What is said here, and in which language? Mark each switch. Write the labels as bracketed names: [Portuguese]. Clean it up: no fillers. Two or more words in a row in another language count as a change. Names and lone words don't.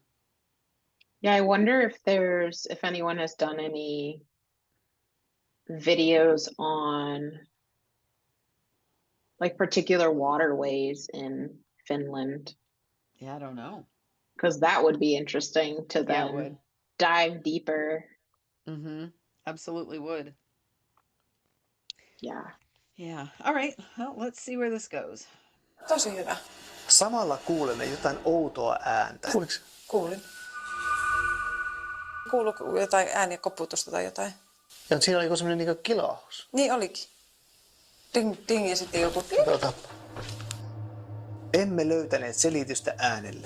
[English] Yeah, I wonder if anyone has done any videos on like particular waterways in Finland, Yeah, I don't know. because that would be interesting to Yeah, it then would. dive deeper. Mm-hmm. Absolutely would. Yeah. Yeah. All right. Well, let's see where this goes. [Finnish] Tosi hyvä. Samalla kuulemme jotain outoa ääntä. Kuuliko? Kuulin. Kuuluuko jotain ääniä, koputusta tai jotain? Ja siinä oli joku semmoinen niin kilahus. Niin olikin. Ding, ding ja sitten joku ding. Tuota, Emme löytäneet selitystä äänelle.